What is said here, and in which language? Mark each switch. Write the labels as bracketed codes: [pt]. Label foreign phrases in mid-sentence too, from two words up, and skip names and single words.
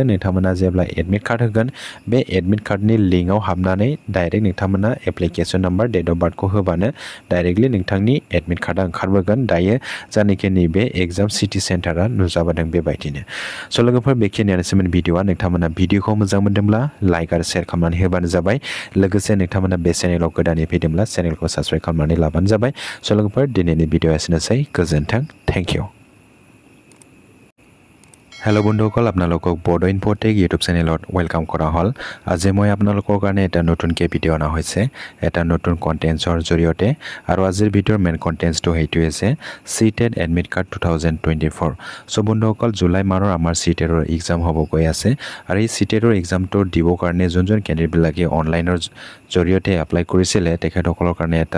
[brx] नोंथांमोना जेब्ला [en] admit card [brx] होगोन बे [en] admit card [brx] लिंकआव हाबनानै डाइरेक्ट नोंथांमोना [en] application number date of birth [brx] होबानो डाइरेक्टलि नोंथांनि [en] admit card [brx] ओंखारबोगोन दायो जायनाखि नैबे [en] exam city centre [brx] नुजाबोदों बेबायदिनो स' लोगोफोर बेखिनियानोसोमोन भिडिअ'आ नोंथांमोना भिडिअ'खौ मोजां मोनदोंब्ला लाइक आरो शेयार खालामनानै होबानो जाबाय लोगोसे नोंथांमोना बे चेनेलाव गोदानै फैदोंब्ला चेनेलखौ साबस्क्राइब खालामनानै लाबानो जाबाय स' लोगोफोर दिनैनि भिडिअ'आ एसेनोसै गोजोन्थों [en] thank you [as] हेलो বন্ধুসকল আপোনালোকক বড়ো ইনফোটেক [en] YouTube channel [as] ওয়েলকাম কৰা হ'ল আজি মই আপোনালোকৰ কাৰণে এটা নতুনকৈ ভিডিঅ' অনা হৈছে এটা নতুন কণ্টেণ্টছৰ জৰিয়তে আৰু আজিৰ ভিডিঅ'ৰ [en] main contents [as] সেইটো হৈছে [en] CTET admit card [as] 2024 চ' বন্ধুসকল জুলাই মাহৰ আমাৰ সিটেটৰ এক্সাম হ'ব গৈ আছে আৰু এই সিটেটৰ এক্সামটো দিবৰ কাৰণে যোন কেণ্ডিডেটবিলাকে অনলাইনৰ জৰিয়তে এপ্লাই কৰিছিলে তেখেতসকলৰ কাৰণে এটা